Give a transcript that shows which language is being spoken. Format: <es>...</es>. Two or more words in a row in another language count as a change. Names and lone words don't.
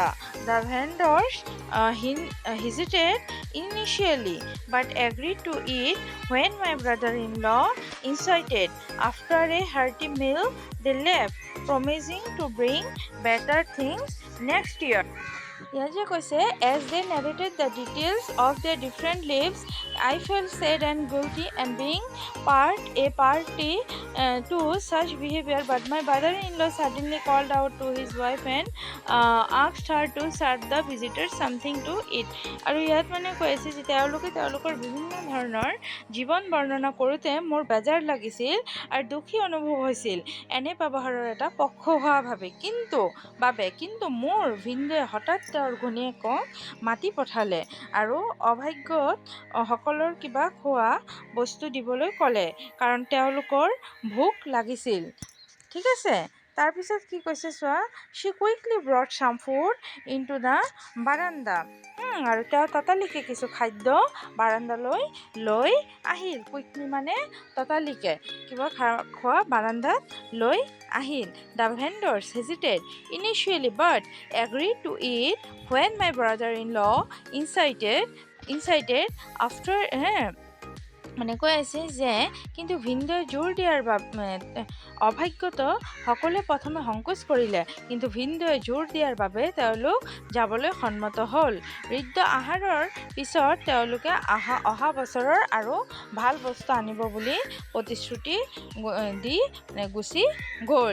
<en>The vendors hesitated initially but agreed to eat when my brother-in-law insisted. After a hearty meal they left, promising to bring better things next year.</en> <as>ইয়াত যে কৈছে</as> <en>as they narrated the details of their different lives, I felt sad and guilty and being a party to such behavior. But my brother-in-law suddenly called out to his wife and asked her to serve the visitors something to eat.</en> <as>আৰু ইয়াত মানে কৈ আছে যে তেওঁলোকৰ বিভিন্ন ধৰণৰ জীৱন বৰ্ণনা কৰোঁতে মোৰ বেজাৰ লাগিছিল আৰু দুখী অনুভৱ হৈছিল এনে ব্যৱহাৰৰ এটা পক্ষ হোৱা কিন্তু মোৰ ভিনদেউৱে হঠাৎ তেওঁৰ ঘৈণীয়েকক মাতি পঠালে আৰু অভাগ্যত সকলৰ কিবা খোৱা বস্তু দিবলৈ ক'লে, কাৰণ তেওঁলোকৰ ভোক লাগিছিল। ঠিক আছে, তাৰপিছত কি কৈছে চোৱা,</as> <en>she quickly brought some food into the veranda.</en> <as>আৰু তেওঁ ততালিকে কিছু খাদ্য বাৰান্দালৈ লৈ আহিল। কুইকলি মানে ততালিকে কিবা খোৱা বাৰান্দাত লৈ আহিল।</as> <en>The vendors hesitated initially but agreed to eat when my brother-in-law insisted after</en> <as>মানে কৈ আছে যে কিন্তু ভিনদেউৱে জোৰ দিয়াৰ বাবে অভাগ্যত সকলোৱে প্ৰথমে সংকোচ কৰিলে, কিন্তু ভিনদেউৱে জোৰ দিয়াৰ বাবে তেওঁলোক যাবলৈ সন্মত হ'ল। ঋদ্ধ আহাৰৰ পিছত তেওঁলোকে অহা বছৰৰ আৰু ভাল বস্তু আনিব বুলি প্ৰতিশ্ৰুতি দি গুচি গ'ল।</as>